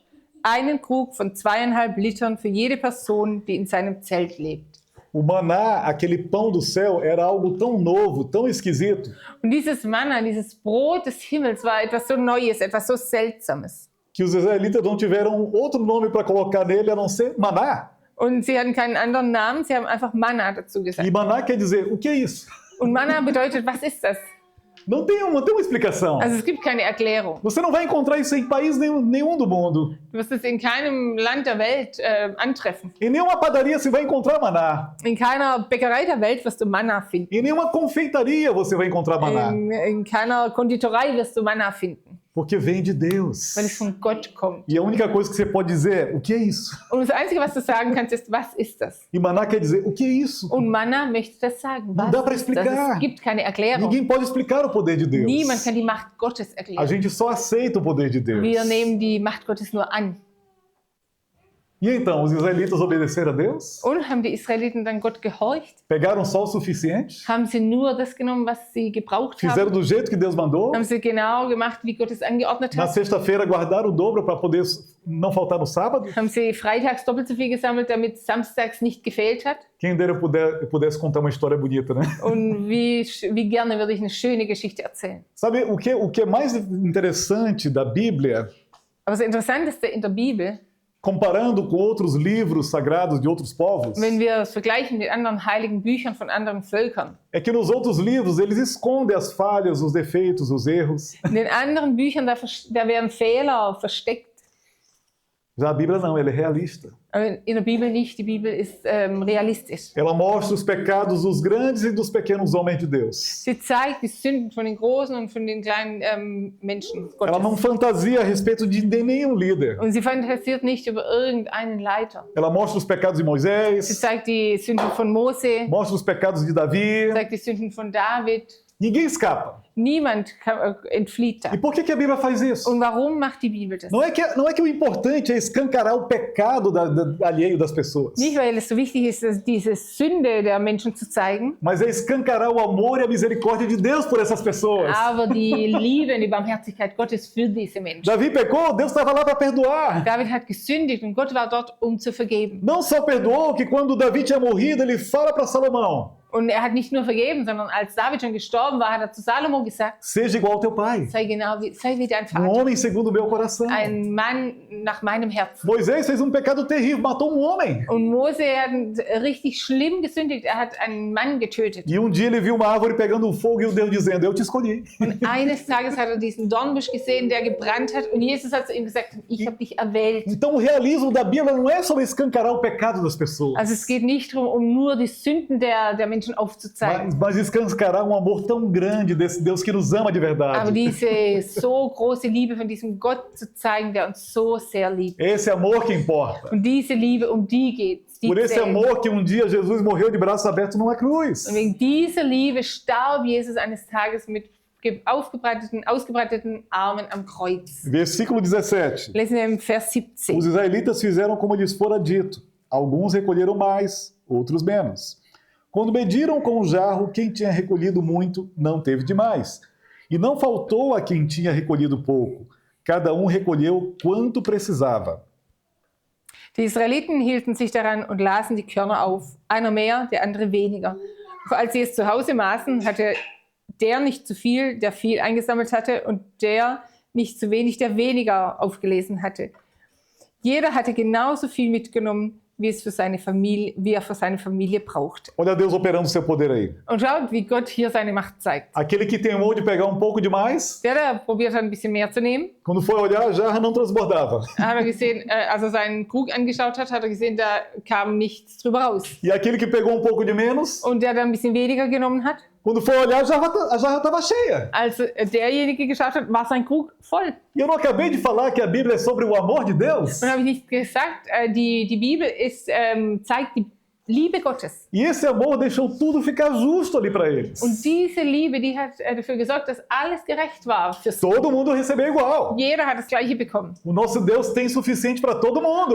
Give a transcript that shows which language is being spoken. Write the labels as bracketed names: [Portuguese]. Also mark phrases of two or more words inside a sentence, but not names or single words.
[German] Einen Krug von 2,5 Litern für jede Person, die in seinem Zelt lebt. [Portuguese] O maná, aquele pão do céu, era algo tão novo, tão esquisito, [German] Und dieses Manna, dieses Brot des Himmels war etwas so Neues, etwas so Seltsames. [Portuguese] que os israelitas não tiveram outro nome para colocar nele a não ser maná. [German] Und sie hatten keinen anderen Namen, sie haben einfach Manna dazu gesagt. [Portuguese] E maná quer dizer, o que é isso? [German] Und Manna bedeutet, was ist das? [Portuguese] Não tem uma explicação. [German] Also es gibt keine Erklärung. [Portuguese] Você não vai encontrar isso em país nenhum do mundo. [German] Du wirst es in keinem Land der Welt antreffen. [Portuguese] Em nenhuma padaria você vai encontrar maná. [German] In keiner Bäckerei der Welt wirst du Manna finden. [Portuguese] Em nenhuma confeitaria você vai encontrar maná. [German] In keiner Konditorei wirst du Manna finden, [Portuguese] Porque vem de Deus. [German] weil es von Gott kommt. [Portuguese] E a única coisa que você pode dizer é, o que é isso? [German] Und das Einzige, was du sagen kannst, ist, was ist das? [Portuguese] E maná quer dizer, o que é isso? [German] Und Manna möchte das sagen. [Portuguese] Não [German] Was [Portuguese] dá para [German] ist das? [Portuguese] explicar. [German] Es gibt keine Erklärung. [Portuguese] Ninguém pode explicar o poder de Deus. [German] Niemand kann die Macht Gottes [Portuguese] A [German] erklären. [Portuguese] gente só aceita o poder de Deus. [German] Wir nehmen die Macht Gottes nur an. [Portuguese] E então, os israelitas obedeceram a Deus? [German] Und haben die Israeliten dann Gott gehorcht? [Portuguese] Pegaram só o suficiente? [German] Haben sie nur das genommen, was sie gebraucht [Portuguese] Fizeram [German] haben? [Portuguese] do jeito que Deus mandou? [German] Haben sie genau gemacht, wie Gott es angeordnet [Portuguese] Na [German] hat? [Portuguese] sexta-feira guardaram o dobro para poder não faltar no sábado? [German] Haben sie freitags doppelt so viel gesammelt, damit samstags nicht gefehlt hat? [Portuguese] Quem dera eu pudesse contar uma história bonita, né? [German] Und wie gerne würde ich eine schöne Geschichte erzählen. [Portuguese] Sabe o que é mais interessante da Bíblia, [German] Aber das Interessanteste in der Bibel, [Portuguese] comparando com outros livros sagrados de outros povos, [German] wenn wir es vergleichen mit anderen heiligen Büchern von anderen Völkern, [Portuguese] é que nos outros livros eles escondem as falhas, os defeitos, os erros. [German] in den anderen Büchern, da werden Fehler versteckt. [Portuguese] Já a Bíblia não, ela é realista. [German] Aber in der Bibel nicht. Die Bibel ist realistisch. [Portuguese] Ela mostra os pecados dos grandes e dos pequenos homens de Deus. [German] Sie zeigt die Sünden von den großen und von den kleinen Menschen [Portuguese] Ela não [German] Gottes. [Portuguese] fantasia a respeito de nenhum líder. [German] Und sie fantasiert nicht über irgendeinen Leiter. [Portuguese] Ela mostra os pecados de [German] Sie [Portuguese] Moisés, [German] zeigt die Sünden von Mose, [Portuguese] mostra os pecados de Davi. [German] zeigt die Sünden von David. [Portuguese] Ninguém escapa. [German] Niemand entflieht da. [Portuguese] E por que a Bíblia faz isso? [German] Und warum macht die Bibel das? [Portuguese] Não é que o importante é escancarar o pecado alheio das pessoas, [German] Nicht, weil es so wichtig ist, diese Sünde der Menschen zu zeigen, [Portuguese] mas é escancarar o amor e a misericórdia de Deus por essas pessoas. [German] aber die Liebe und die Barmherzigkeit Gottes für diese Menschen. [Portuguese] Davi pecou, Deus estava lá para perdoar. [German] David hat gesündigt und Gott war dort, um zu vergeben. [Portuguese] Não só perdoou, que quando Davi tinha morrido, ele fala para Salomão: [German] Und er hat nicht nur vergeben, sondern als David schon gestorben war, hat er zu Salomo gesagt, [Portuguese] seja igual ao teu pai, [German] sei wie dein [Portuguese] um [German] Vater, [Portuguese] homem segundo o meu coração. [German] ein Mann nach meinem Herzen. [Portuguese] Moisés fez um pecado terrível, matou um homem. [German] Und Mose hat richtig schlimm gesündigt, er hat einen Mann getötet. [Portuguese] E um dia ele viu uma árvore pegando fogo e Deus dizendo: eu te escolhi. [German] Und eines Tages hat er diesen Dornbusch gesehen, der gebrannt hat, und Jesus hat zu ihm gesagt, ich habe dich erwählt. [Portuguese] Então o realismo da Bíblia não é sobre escancarar o pecado das pessoas, [German] Also es geht nicht darum, um nur die Sünden der Menschen aufzuzeigen, [Portuguese] mas escancarar um amor tão grande desse Deus que nos ama de [German] aber [Portuguese] verdade. [German] diese so große Liebe von diesem Gott zu zeigen, der uns so sehr liebt. [Portuguese] Esse amor que importa. [German] Und diese Liebe, um die geht's. Die [Portuguese] Por esse [German] zählt. [Portuguese] amor que um dia Jesus morreu de braços abertos numa cruz. [German] Und wegen dieser Liebe starb Jesus eines Tages mit ausgebreiteten Armen am Kreuz. [Portuguese] Versículo 17. [German] Lesen wir im Vers 17. [Portuguese] Os israelitas fizeram como lhes fora dito. Alguns recolheram mais, outros menos. Quando mediram com o jarro, quem tinha recolhido muito não teve demais. E não faltou a quem tinha recolhido pouco. Cada recolheu quanto precisava. [German] Die Israeliten hielten sich daran und lasen die Körner auf. Einer mehr, der andere weniger. Doch als sie es zu Hause maßen, hatte der nicht zu viel, der viel eingesammelt hatte, und der nicht zu wenig, der weniger aufgelesen hatte. Jeder hatte genauso viel mitgenommen, wie er für seine Familie braucht. [Portuguese] Olha Deus operando o seu poder aí. [German] Und schaut, wie Gott hier seine Macht zeigt. [Portuguese] Aquele que teimou de pegar um pouco demais, [German] Der probiert hat, ein bisschen mehr zu nehmen. [Portuguese] quando foi olhar, a jarra não transbordava. [German] Hat er gesehen, als er seinen Krug angeschaut hat, hat er gesehen, da kam nichts drüber raus. [Portuguese] E aquele que pegou um pouco de menos, [German] Und der dann ein bisschen weniger genommen hat, [Portuguese] quando foi olhar, a jarra estava cheia. [German] als derjenige geschaut hat, war sein Krug voll. [Portuguese] E eu não acabei de falar que a Bíblia é sobre o amor de Deus? [German] Und habe ich nicht gesagt, die Bibel zeigt die Liebe Gottes. [Portuguese] E esse amor deixou tudo ficar justo ali para eles. [German] Und diese Liebe, die hat dafür gesorgt, dass alles gerecht war für sie. [Portuguese] Todo mundo recebeu igual. [German] Jeder hat das Gleiche bekommen. [Portuguese] O nosso Deus tem suficiente para todo mundo.